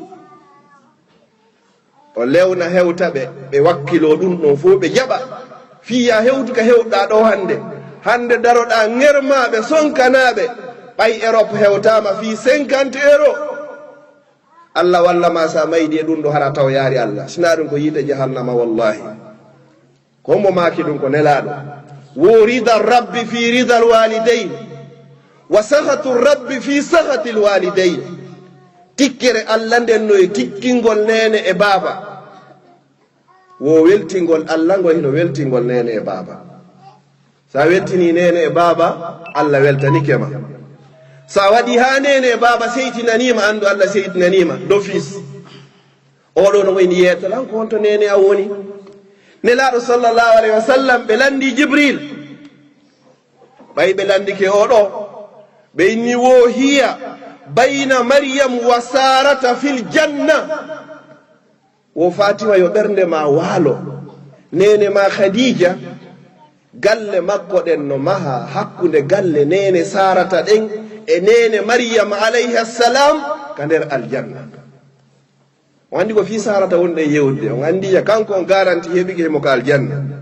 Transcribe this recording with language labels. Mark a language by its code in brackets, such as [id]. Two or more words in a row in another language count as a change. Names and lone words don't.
[ff] o lewna hewtaɓe ɓe wakkilo ɗum ɗon fof ɓe jaɓa fiya hewtu ka hewɗa ɗo hande daroɗa ŋermaɓe sonkanaɓe ɓay Europe hewtama fi 50 euro Allah walla ma sa maydi e ɗum ɗo hara taw yaari Allah sina ɗum ko yiite jahannama wallahi ko mo maki ɗum ko nelaɗo wo [ar] رضا الرب في رضا الوالدين وسخط الرب في سخط الوالدين [ff] tikkere Allah nden no e tikkingol nene e baba wo weltingol Allah ngol hino weltingol nene e baba sa weltini nene e baba Allah weltanikema sa waɗi ha nene e baba seytinanima andu Allah seytinanima d'office oɗo no wayni yeetalan ko honto nene a woni nelaɗo [ar] صلى الله عليه وسلم [ff] ɓe landi Jibril ɓay ɓe landike oɗo ɓe inni wo [ar] هي بين مريم وسارة في الجنة [ff] wo Fatima yo ɓernde ma waalo nene ma Khadija galle makko ɗen no maha hakkunde galle nene Sarata ɗen e nene Maryam [ar] عليه السلام [ff] ka nder aljanna o andi ko fi Sarata wonɗe yewde on andiya kanko on garanti heɓike mo ka aljanna